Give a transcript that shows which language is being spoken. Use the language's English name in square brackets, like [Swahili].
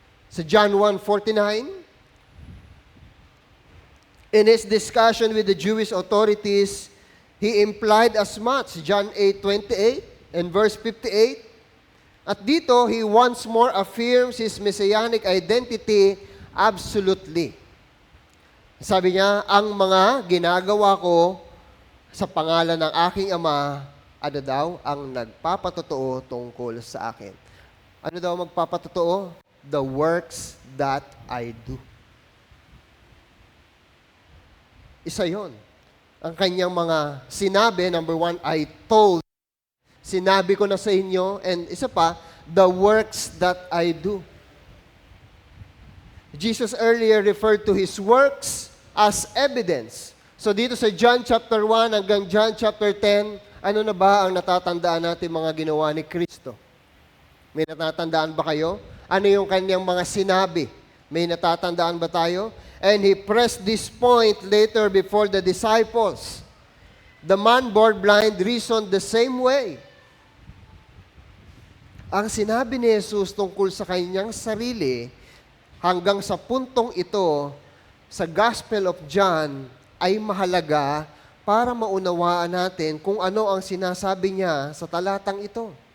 [English] Sa John 1:49, in his discussion with the Jewish authorities, he implied as much, John 8:28 and verse 58. [Filipino] At dito, [English] he once more affirms his messianic identity absolutely. [Filipino] Sabi niya, ang mga ginagawa ko sa pangalan ng aking Ama, ano daw, ang nagpapatotoo tungkol sa akin. Ano daw magpapatotoo? [English] The works that I do. [Filipino] Isa yon. Ang kanyang mga sinabi, [English] number one, I told. [Filipino] Sinabi ko na sa inyo. [English] And [Filipino] isa pa, [English] the works that I do. Jesus earlier referred to his works as evidence. [Filipino] So dito sa John chapter 1 hanggang John chapter 10, ano na ba ang natatandaan natin mga ginawa ni Kristo? May natatandaan ba kayo? Ano yung kanyang mga sinabi? May natatandaan ba tayo? [English] And he pressed this point later before the disciples. The man born blind reasoned the same way. [Filipino] Ang sinabi ni Jesus tungkol sa kanyang sarili, hanggang sa puntong ito, sa Gospel of John, ay mahalaga para maunawaan natin kung ano ang sinasabi niya sa talatang ito.